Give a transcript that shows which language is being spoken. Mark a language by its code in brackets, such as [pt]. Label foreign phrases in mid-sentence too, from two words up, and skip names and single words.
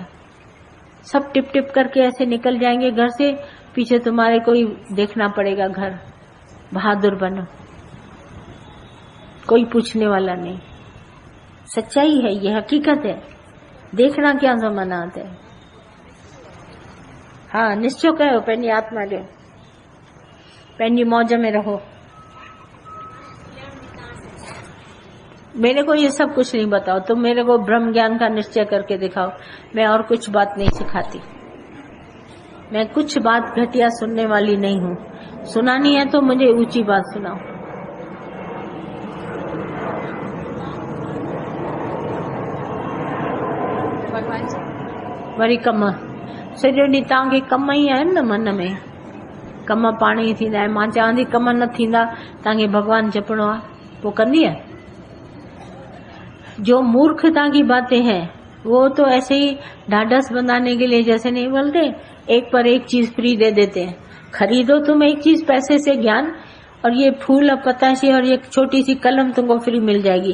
[hi] सब टिप टिप करके ऐसे निकल जाएंगे घर से, पीछे तुम्हारे कोई देखना पड़ेगा घर। बहादुर बनो, कोई पूछने वाला नहीं। सच्चाई है, ये हकीकत है। देखना क्या जमाना आता है। हाँ, निश्चय करो, [sd] पंहिंजी आत्मा ॾियो, पंहिंजी मौज में रहो। [hi] मेरे को ये सब कुछ नहीं बताओ, तुम मेरे को ब्रह्म ज्ञान का निश्चय करके दिखाओ। मैं और कुछ बात नहीं सिखाती, मैं कुछ बात घटिया सुनने वाली नहीं हूँ। सुनानी है तो मुझे ऊंची बात सुनाओ। [sd] वरी कम, सॼो ॾींहुं तव्हांखे कम ई आहिनि न, मन में कम पाण ई थींदा आहिनि। मां चवां थी कम न थींदा, तव्हांखे भगवान जपणो आहे, पोइ कंदी आहे। [hi] जो मूर्खता की बातें हैं वो तो ऐसे ही ढाढ़स बंधाने के लिए जैसे नहीं बोलते, एक पर एक चीज फ्री दे देते हैं। खरीदो तुम एक चीज पैसे से ज्ञान, और ये फूल और पताशे और ये छोटी सी कलम तुमको फ्री मिल जाएगी।